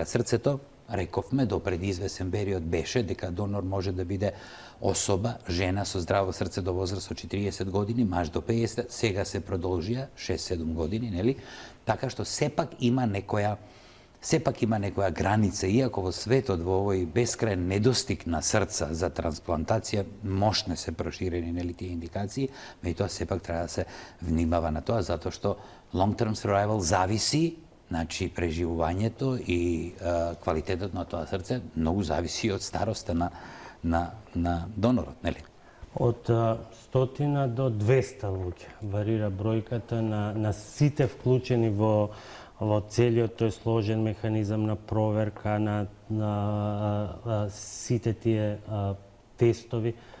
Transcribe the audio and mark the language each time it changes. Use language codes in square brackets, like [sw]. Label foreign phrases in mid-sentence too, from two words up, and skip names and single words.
[mk] Срцето, рековме, до пред извесен период беше дека донор може да биде особа, жена со здраво срце до возраст од 40 години, маж до 50, сега се продолжија 6-7 години, нели? Така што сепак има некоја граница, иако во светот во овој бескрајен недостиг на срца за трансплантација, мощно се проширени, нели, тие индикации, меѓутоа сепак треба да се внимава на тоа, затоа што [en] long-term survival [mk] зависи, значи преживувањето и квалитетот на тоа срце многу зависи од староста на донорот, нели? Од 100 до 200 луѓе варира бројката на сите вклучени во целиот тој сложен механизам на проверка на сите тие тестови.